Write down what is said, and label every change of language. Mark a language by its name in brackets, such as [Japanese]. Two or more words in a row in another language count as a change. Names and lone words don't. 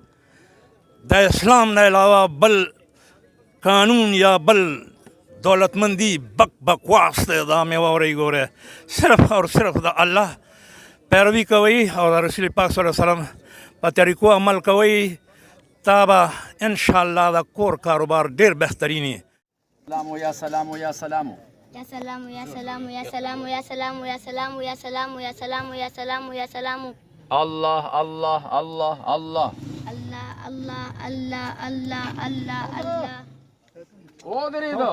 [Pashto] د اسلام نه علاوه بل قانون یا بل دولتمندی بکواس دی. دا مې واورئ ګورئ. [Urdu] صرف اور صرف [Pashto] د الله پیروي کوئ او د رسول پاک صلی الله علیه وسلم په طریقو عمل کوئ تا به انشاءالله د کور کاروبار ډېر بهترین وي. [Arabic] سلام یا سلام یا سلام یا سلام یا سلام یا سلام یا سلام یا سلام یا سلام یا سلام یا سلام یا سلام. الله الله الله الله الله الله الله الله الله الله. [Pashto] ودرېدو